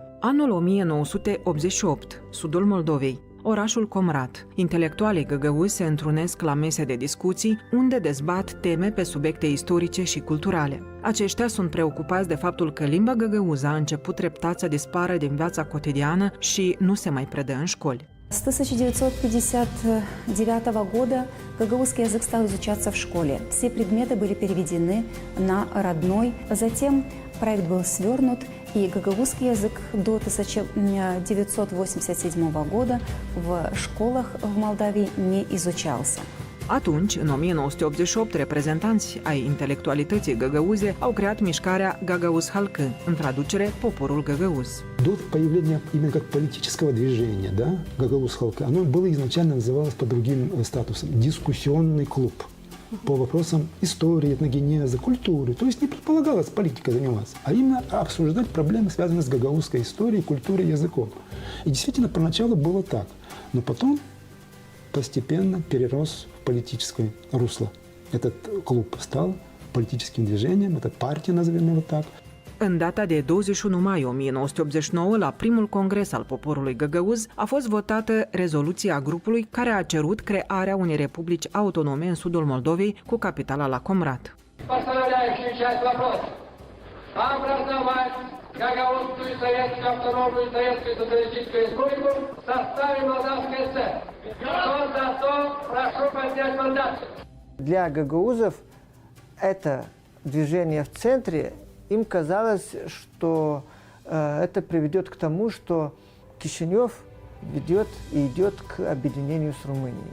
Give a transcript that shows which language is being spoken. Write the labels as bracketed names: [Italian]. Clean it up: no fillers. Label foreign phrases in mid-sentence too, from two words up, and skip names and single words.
[Romanian] Anul 1988, sudul Moldovei, orașul Comrat. Intelectualii găgăuzi se întrunesc la mese de discuții, unde dezbat teme pe subiecte istorice și culturale. Aceștia sunt preocupați de faptul că limba găgăuză a început treptat să dispară din viața cotidiană și nu se mai predă în școli. [Russian] С 1959 года гагаузский язык стал изучаться в школе. Все предметы были переведены на родной. Затем проект был свернут, и гагаузский язык до 1987 года в школах в Молдавии не изучался. [Romanian] Atunci, în 1988, reprezentanți ai intelectualității găgăuze au creat mișcarea Гагауз Халкы, în traducere Poporul Găgăuz. [Russian] До появления именно как политического движения, да, Гагауз Халкы, оно было изначально называлось под другим статусом – дискуссионный клуб по вопросам истории, этногенеза, культуры. То есть не предполагалось политикой заниматься, а именно обсуждать проблемы, связанные с гагаузской историей, культурой, языком. И действительно, поначалу было так, но потом постепенно перерос в политическое русло. Этот клуб стал политическим движением, это партия, назовем его так. [Romanian] În data de 21 mai 1989, la primul congres al poporului găgăuz, a fost votată rezoluția grupului care a cerut crearea unei republici autonome în sudul Moldovei, cu capitala la Comrat. [Russian] Гагаузскую советскую автономную и советскую социалистическую республику в составе Молдавской ССР. Кто за то, прошу поднять мандат. Для гагаузов это движения в центре, им казалось, что это приведет к тому, что Кишинев ведет и идет к объединению с Румынией.